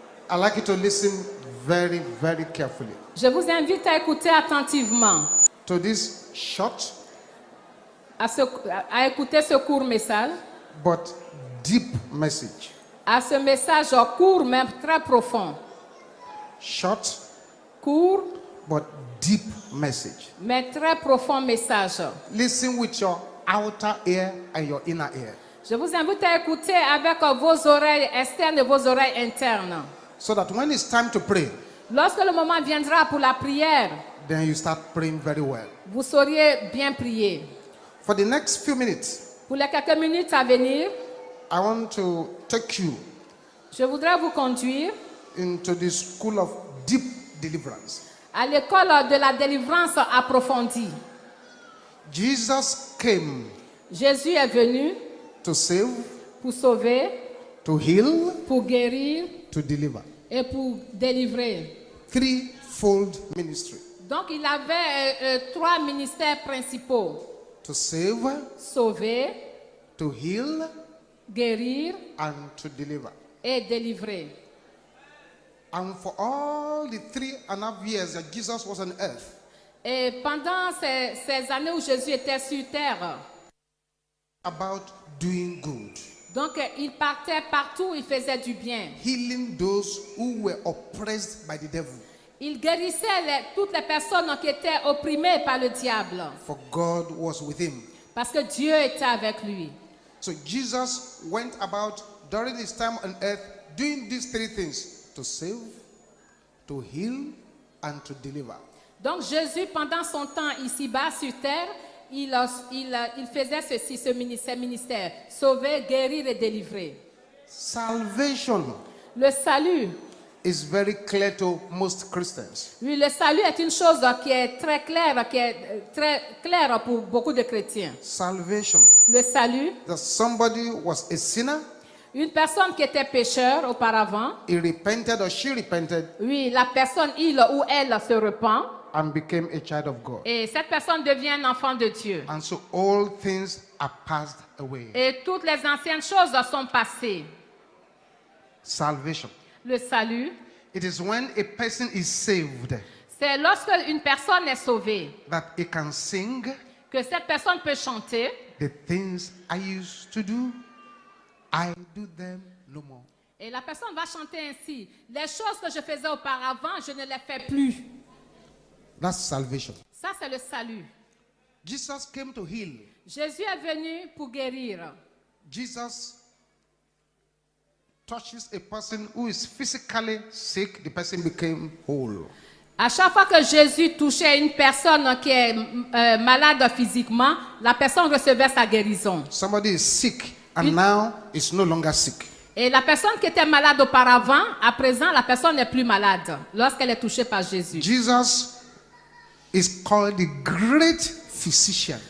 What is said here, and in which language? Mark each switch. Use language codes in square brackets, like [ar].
[en] I'd like you to listen very, very carefully [fr] je vous invite à écouter attentivement, [en] to this short [fr] à écouter ce court message, [en] but deep message. [fr] à ce message court mais très profond. [en] Short [fr] Court [en] but deep message. [fr] mais très profond message. [en] Listen with your outer ear and your inner ear [fr] Je vous invite à écouter avec vos oreilles externes et vos oreilles internes. [en] so that when it's time to pray, [fr] Lorsque le moment viendra pour la prière, [en] then you start praying very well. [fr] vous sauriez bien prier. [en] For the next few minutes, [fr] Pour les quelques minutes à venir, [en] I want to take you [fr] je voudrais vous conduire [en] into the school of deep deliverance. [fr] à l'école de la délivrance approfondie. [en] Jesus came [fr] Jésus est venu [en] to save, [fr] pour sauver, [en] to heal, [fr] pour guérir [en] to deliver. [fr] et pour délivrer. [en] Threefold ministry. [fr] Donc il avait 3 ministères principaux. [en] To save, [fr] Sauver, [en] to heal, [fr] guérir [en] and to deliver. [fr] et délivrer. [en] And for all the 3.5 years that Jesus was on earth, [fr] Et pendant ces années où Jésus était sur terre, [en] about doing good, [fr] donc il partait partout, il faisait du bien. [en] healing those who were oppressed by the devil. [fr] Il guérissait toutes les personnes qui étaient opprimées par le diable. [en] For God was with him. [fr] Parce que Dieu était avec lui. [en] So Jesus went about during his time on earth doing these 3 things: to save, to heal, and to deliver. [fr] Donc Jésus, pendant son temps ici-bas sur terre, il faisait ceci, ce ministère, sauver, guérir et délivrer. [en] Salvation [fr] Le salut, [en] is very clear to most Christians. [fr] oui, le salut est une chose qui est très claire pour beaucoup de chrétiens. [en] Salvation. [fr] Le salut, [en] That somebody was a sinner, [fr] une personne qui était pécheur auparavant, [en] he repented or she repented [fr] oui, la personne, il ou elle se repent, [en] and became a child of God. [fr] et cette personne devient un enfant de Dieu. [en] And so all things are passed away. [fr] Et toutes les anciennes choses sont passées. [en] Salvation. [fr] Le salut, [en] It is when a person is saved [fr] c'est lorsque une personne est sauvée [en] that he can sing [fr] que cette personne peut chanter. [en] the things I used to do, I do them no more. [fr] Et la personne va chanter ainsi. Les choses que je faisais auparavant, je ne les fais plus. [en] That's salvation. [fr] Ça, c'est le salut. [en] Jesus came to heal. [fr] Jésus est venu pour guérir. [en] Jesus touches a person who is physically sick, the person became whole. [fr] À chaque fois que Jésus touchait une personne qui est malade physiquement, la personne recevait sa guérison. [en] Somebody is sick and now is no longer sick. [fr] Et la personne qui était malade auparavant, à présent, la personne n'est plus malade lorsqu'elle est touchée par Jésus. [en] Jesus is called the great physician